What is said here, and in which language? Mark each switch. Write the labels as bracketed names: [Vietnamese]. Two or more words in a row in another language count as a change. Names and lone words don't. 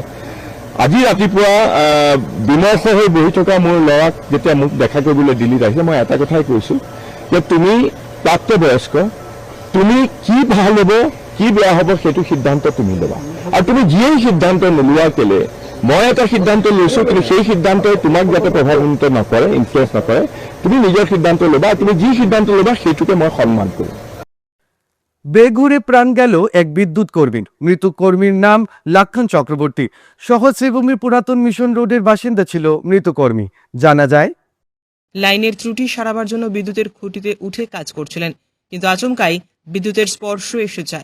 [Assamese] আজি ৰাতিপুৱা বিমৰ্ষ হৈ বহি থকা মোৰ ল'ৰাক যেতিয়া মোক দেখা কৰিবলৈ দিল্লীত আহিছে মই এটা কথাই কৈছোঁ যে তুমি প্ৰাপ্তবয়স্ক, তুমি কি ভাল হ'ব কি বেয়া হ'ব সেইটো সিদ্ধান্ত তুমি ল'বা আৰু তুমি যিয়েই সিদ্ধান্ত নোলোৱা কেলে মই এটা সিদ্ধান্ত লৈছোঁ কিন্তু সেই সিদ্ধান্তই তোমাক যাতে প্ৰভাৱিত নকৰে, ইনফ্লুৱেঞ্চ নকৰে, তুমি নিজৰ সিদ্ধান্ত ল'বা। তুমি যি সিদ্ধান্ত ল'বা সেইটোকে মই সন্মান কৰিম। [Bangla] বেঘুরে প্রাণ গেল এক বিদ্যুৎ কর্মীর। মৃত কর্মীর নাম লাক্ষণ চক্রবর্তী। শহর শ্রীভূমির পুরাতন মিশন রোডের বাসিন্দা ছিল মৃত কর্মী। জানা যায় লাইনের ত্রুটি সারাবার জন্য বিদ্যুতের খুঁটিতে উঠে কাজ করছিলেন, কিন্তু আচমকাই বিদ্যুতের স্পর্শ এসে যায়।